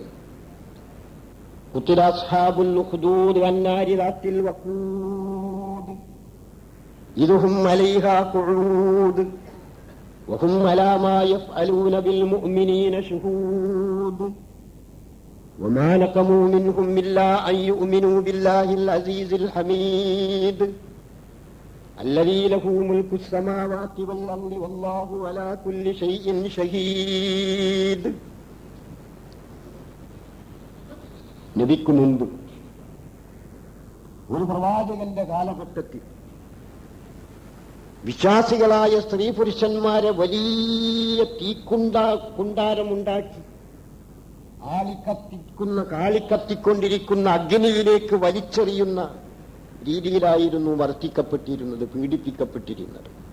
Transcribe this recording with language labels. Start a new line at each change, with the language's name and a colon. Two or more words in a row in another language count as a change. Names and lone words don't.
Arabic: قتل أصحاب الأخدود النار ذات الوقود إذ هم عليها قعود وهم على ما يفعلون بالمؤمنين شهود وما نقموا منهم إلا أن يؤمنوا بالله العزيز الحميد الذي له ملك السماوات والأرض والله على كل شيء شهيد.
Malayalam: നബിക്ക് മുൻപ് ഒരു പ്രവാചകന്റെ കാലഘട്ടത്തിൽ വിശ്വാസികളായ സ്ത്രീ പുരുഷന്മാരെ വലിയ കുണ്ടാരമുണ്ടാക്കി കാളിക്കത്തിക്കൊണ്ടിരിക്കുന്ന അഗ്നിയിലേക്ക് വലിച്ചെറിയുന്ന രീതിയിലായിരുന്നു വർത്തിക്കപ്പെട്ടിരുന്നത്, പീഡിപ്പിക്കപ്പെട്ടിരുന്നത്.